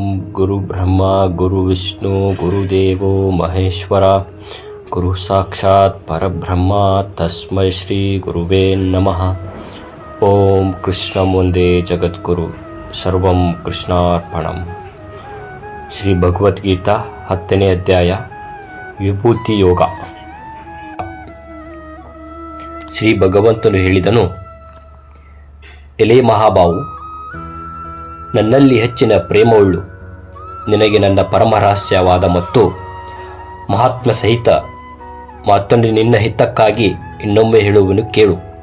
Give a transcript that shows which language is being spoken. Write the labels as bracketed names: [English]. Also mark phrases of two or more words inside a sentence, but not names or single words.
[Sanskrit] ಗುರು ಬ್ರಹ್ಮ ಗುರು ವಿಷ್ಣು ಗುರುದೇವೋ ಮಹೇಶ್ವರ ಗುರು ಸಾಕ್ಷಾತ್ ಪರಬ್ರಹ್ಮ ತಸ್ಮೈ ಶ್ರೀ ಗುರುವೇ ನಮಃ. ಓಂ ಕೃಷ್ಣ ಮುಂದೆ ಜಗದ್ಗುರು ಸರ್ವಂ ಕೃಷ್ಣಾರ್ಪಣಂ. [Kannada] ಶ್ರೀ ಭಗವದ್ಗೀತಾ 10ನೇ ಅಧ್ಯಾಯ ವಿಭೂತಿ ಯೋಗ. ಶ್ರೀ ಭಗವಂತನು ಹೇಳಿದನು, ಎಲೆ ಮಹಾಬಾವು, ನನ್ನಲ್ಲಿ ಹೆಚ್ಚಿನ ಪ್ರೇಮವುಳ್ಳು ನಿನಗೆ ನನ್ನ ಪರಮರಹಸ್ಯವಾದ ಮತ್ತು ಮಹಾತ್ಮ ಸಹಿತ ಮಾತನ್ನು ನಿನ್ನ ಹಿತಕ್ಕಾಗಿ ಇನ್ನೊಮ್ಮೆ ಹೇಳುವನು ಕೇಳು.